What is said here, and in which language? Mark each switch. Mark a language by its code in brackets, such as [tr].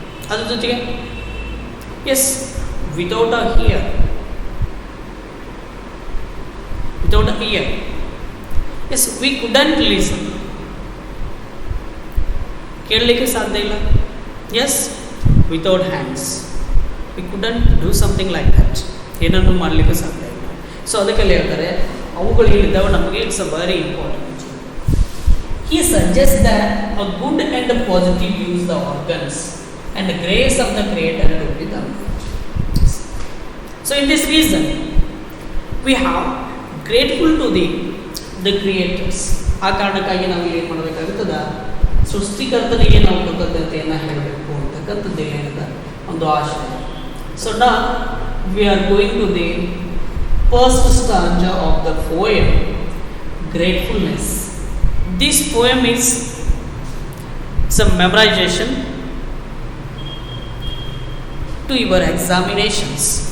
[kn] ಅದ್ರ ಜೊತೆಗೆ [en] yes, without a hear, yes we couldn't listen, [kn] ಕೇಳಲಿಕ್ಕೆ ಸಾಧ್ಯ ಇಲ್ಲ. [en] yes, without hands we couldn't do something like that, [kn] ಏನನ್ನು ಮಾಡಲಿಕ್ಕೆ ಸಾಧ್ಯ ಇಲ್ಲ. ಸೊ ಅದಕ್ಕೆಲ್ಲ ಹೇಳ್ತಾರೆ, ಅವುಗಳು ಹೇಳಿದ್ದಾವೆ ನಮಗೆ [en] It's a very important. He suggests that a good and a positive use the organs and the grace of the Creator to be done. So in this reason, we have grateful to the creators. [kn] ಆ ಕಾರಣಕ್ಕಾಗಿ ನಾವು ಏನು ಮಾಡಬೇಕಾಗುತ್ತದೆ, ಸೃಷ್ಟಿಕರ್ತನಿಗೆ ನಾವು ಕೃತಜ್ಞತೆಯನ್ನು ಹೇಳಬೇಕು ಅಂತಕ್ಕಂಥದ್ದು ಏನಿದೆ ಒಂದು ಆಶಯ. [en] So now we are going to the first stanza of the poem, Gratefulness. This poem is some memorization to your examinations.